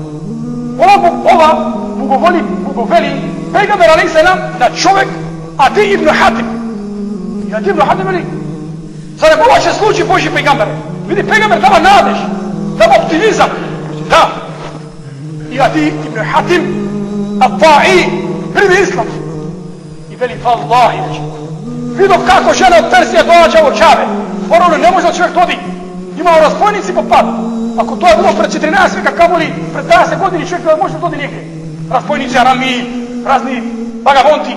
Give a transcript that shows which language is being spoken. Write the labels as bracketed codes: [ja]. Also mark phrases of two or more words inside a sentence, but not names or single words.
[bs] Ova bugoveli Pejgamber [ar] عليه السلام [bs] da čovjek Adi ibn Hatim. I Adi ibn Hatim veli, sada ovo će slučaj Božji Pejgamber. Vidi, Pejgamber dava nadež, dava optimizam. Da. I Adi ibn Hatim al-Ta'i primi islam. I veli, vallahi, vidio kako žena od Persije dođa u Čabe. Poravno, ne može da čovjek todi. Imao razbojnici po padu. Ako to je bilo pred 14 veka, kamoli pred 20 godini čovjek da može todi nigdje. Razbojnici, arami, razni vagabonti.